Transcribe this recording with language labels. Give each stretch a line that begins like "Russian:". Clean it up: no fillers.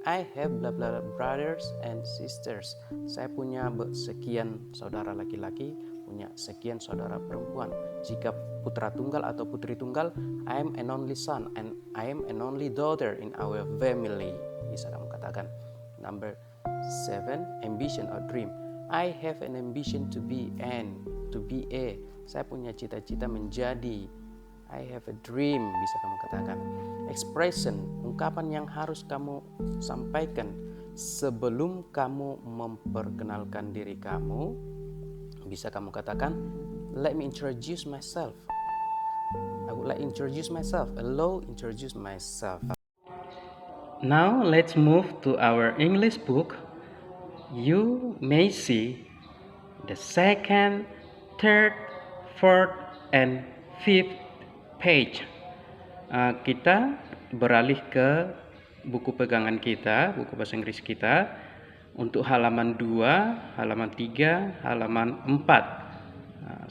English: I have blah blah brothers and sisters.
Indonesian: Saya punya sekian saudara laki-laki, punya sekian saudara perempuan. Jika putra tunggal atau putri tunggal,
English: I am an only son and I am an only daughter in our family.
Indonesian: Bisa kamu katakan.
English: Number 7, ambition or dream. I have an ambition to be a.
Indonesian: Saya punya cita-cita menjadi.
English: I have a dream,
Indonesian: bisa kamu katakan. Expression, ungkapan yang harus kamu sampaikan sebelum kamu memperkenalkan diri kamu. Bisa kamu katakan,
English: let me introduce myself. I would like to introduce myself. Hello, introduce myself. Now let's move to our English book. You may see the second, third, fourth, and fifth page.
Indonesian: Kita beralih ke buku pegangan kita, buku bahasa Inggris kita, untuk halaman 2, halaman 3, halaman 4.